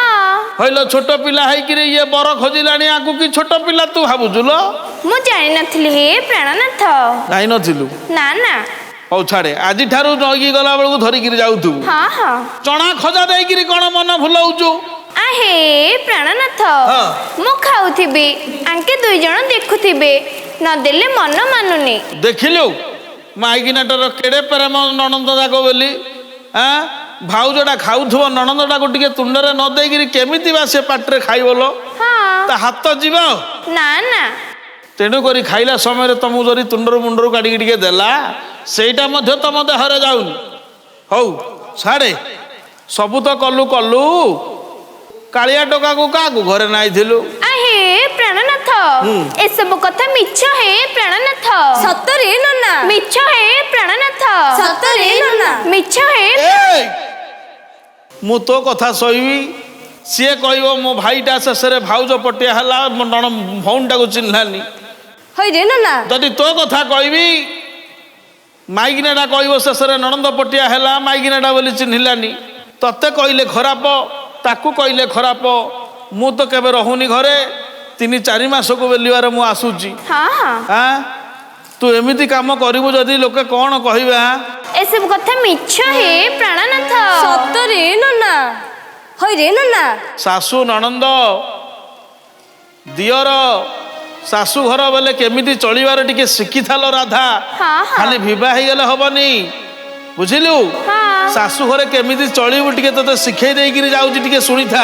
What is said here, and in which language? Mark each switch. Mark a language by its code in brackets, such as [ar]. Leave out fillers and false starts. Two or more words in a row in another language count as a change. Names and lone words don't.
[or] ହଇଲୋ, ଛୋଟ ପିଲା ହେଇକିରି ଇଏ ବର ଖୋଜିଲାଣି, ଆକୁ କି ଛୋଟ ପିଲା ତୁ ଭାବୁଛୁ ଲୋ? ମୁଁ ଜାଣିନଥିଲି ହେ ପ୍ରାଣନାଥ। ଜାଣିନଥିଲୁ? ନା ନା। ହଉ ଛାଡେ, ଆଜିଠାରୁ ନଈକି ଗଲା ବେଳକୁ ଧରିକିରି ଯାଉଥିବୁ। ହଁ ହଁ। ଚଣା ଖଜା ଦେଇକିରି କଣ ମନ ଭୁଲଉଛୁ? ଆହେ ପ୍ରାଣନାଥ हाँ। ମୁଁ ଖାଉଥିବି ଆଙ୍କେ ଦୁଇ ଜଣ ଦେଖୁଥିବେ ନଦେଲେ ମନ ମାନୁନି ଦେଖିଲୁ ମାଇକିନାଟାର କେଡ଼େ ପ୍ରେମ ନଣନ୍ଦ ଯାକ ବୋଲି ଭାଉଜଟା ଖାଉଥିବ ନଣନ୍ଦଟାକୁ ଟିକେ ତୁଣ୍ଡରେ ନ ଦେଇକିରି କେମିତି ବା ସେ ପାଟିରେ ଖାଇବଲ ହଁ ତା ହାତ ଯିବ ନା ନା ତେଣୁକରି ଖାଇଲା ସମୟରେ ତମକୁ ଯଦି ତୁଣ୍ଡରୁ ମୁଣ୍ଡରୁ କାଢ଼ିକି ଟିକେ ଦେଲା ସେଇଟା ମଧ୍ୟ ତମ ଦେହରେ ଯାଉନି ହଉ ଛାଡ଼େ ସବୁ ତ କଲୁ କଲୁ କାଳିଆ ଟୋକାକୁ କାହାକୁ ଘରେ ନାଇଥିଲୁ ଆହେ ପ୍ରାଣନାଥ ଏସବୁ କଥା ମିଛ ହେ ପ୍ରାଣନାଥ ସତରେ ନନା ମିଛ ହେ ପ୍ରାଣନାଥ ସତରେ ନନା ମିଛ ହେ ଏଇ! ମୁଁ ତୋ କଥା ସହିବି ସିଏ କହିବ ମୋ ଭାଇଟା ଶେଷରେ ଭାଉଜ ପଟିଆ ହେଲା ମୋ ଭଉଣୀଟାକୁ ଚିହ୍ନିଲାନି ହଇରେ ନନା ଯଦି ତୋ କଥା କହିବି ମାଇକିନାଟା କହିବ ଶେଷରେ ନଣନ୍ଦ ପଟିଆ ହେଲା ମାଇକିନାଟା ବୋଲି ଚିହ୍ନିଲାନି ତତେ କହିଲେ ଖରାପ ତାକୁ କହିଲେ ଖରାପ ମୁଁ ତ କେବେ ରହୁନି ଘରେ 3-4 ମାସକୁ ବେଲିବାରେ ମୁଁ ଆସୁଛି ହଁ ହଁ ତୁ ଏମିତି କାମ କରିବୁ ଯଦି ଲୋକେ କ'ଣ କହିବେ ଏସବୁ କଥା ମିଛ ହେ ପ୍ରାଣନାଥ ସତରେ ନନା ହଇରେ ନନା ଶାଶୁ ନଣନ୍ଦ ଦିଅର ଶାଶୁ ଘର ବେଲେ କେମିତି ଚଳିବାର ଟିକେ ଶିଖିଥାଲ ରାଧା ହଁ ହଁ ଖାଲି ବିବାହ ହେଇଗଲେ ହବନି ବୁଝିଲୁ हाँ ଶାଶୁ ଘରେ କେମିତି ଚଳିବୁ ଟିକେ ତତେ ଶିଖେଇ ଦେଇକିରି ଯାଉଛି ଟିକେ ଶୁଣିଥା